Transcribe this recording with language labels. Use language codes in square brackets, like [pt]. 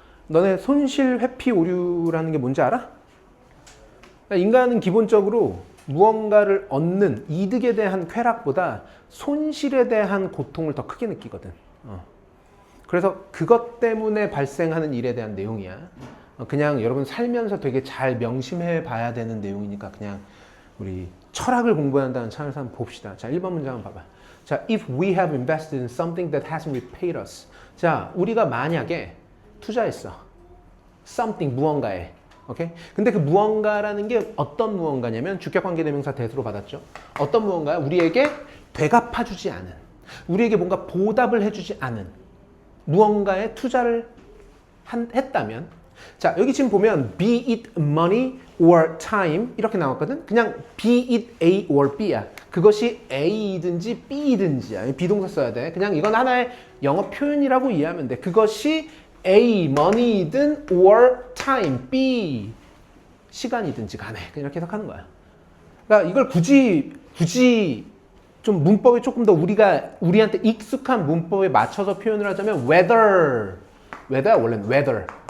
[ko] 너네 손실 회피 오류라는 게 뭔지 알아? 인간은 기본적으로 무언가를 얻는 이득에 대한 쾌락보다 손실에 대한 고통을 더 크게 느끼거든. 그래서 그것 때문에 발생하는 일에 대한 내용이야. 그냥 여러분 살면서 되게 잘 명심해 봐야 되는 내용이니까 그냥 우리 철학을 공부한다는 차원에서 한번 봅시다. 자, 1번 문제 한번 봐봐. 자, [en] if we have invested in something that hasn't repaid us. [ko] 자, 우리가 만약에 투자했어. something, 무언가에. 오케이? 근데 그 무언가라는 게 어떤 무언가냐면 주격관계대명사 대수로 받았죠. 어떤 무언가야? 우리에게 되갚아주지 않은, 우리에게 뭔가 보답을 해주지 않은 무언가에 투자를 했다면 자, 여기 지금 보면 [en] be it money or time [ko] 이렇게 나왔거든. 그냥 [en] be it A or B [ko] 야. 그것이 A이든지 B이든지야. 비동사 써야 돼. 그냥 이건 하나의 영어 표현이라고 이해하면 돼. 그것이 A, money이든 [en] or time, [ko] B, 시간이든지 간에 그냥 이렇게 해석하는 거야. 그러니까 이걸 굳이 좀 문법에 조금 더 우리한테 익숙한 문법에 맞춰서 표현을 하자면 whether야 원래는 whether.